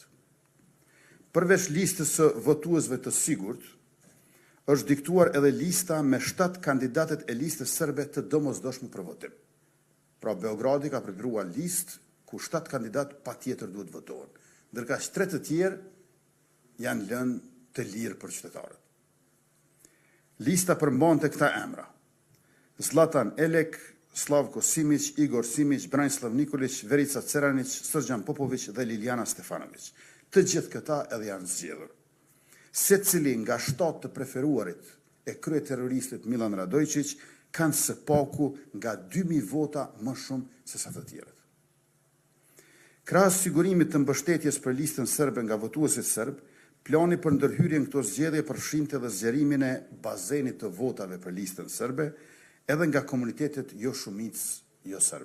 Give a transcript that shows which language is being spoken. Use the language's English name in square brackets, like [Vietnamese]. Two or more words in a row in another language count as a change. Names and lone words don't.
[Albanian] Përveç listës së votuesve të sigurt, është diktuar edhe lista me 7 kandidatet e listës serbe të domosdoshme për votim. Pra Beogradi ka përgruar listë ku 7 kandidat patjetër duhet votohen, ndërka 3 të tjerë janë lënë të lirë për qytetarët. Lista përmbante këta emra: Zlatan Elek, Slavko Simić, Igor Simić, Branislav Nikolić, Verica Ceranić, Srđan Popović dhe Liliana Stefanović. Të gjithë këta edhe janë zgjedhur. Secili nga 7 të preferuarit e kryeterroristit Milan Radojčić kanë së paku nga 2000 vota më shumë se sa të tjerët. Krahas sigurimit të mbështetjes për listën serbe nga votuesit serb, plani për ndërhyrjen këto zgjedhje përfshinte edhe zgjerimin e bazenit të votave për listën serbe, edhe nga komunitetet jo shumicë jo serbe.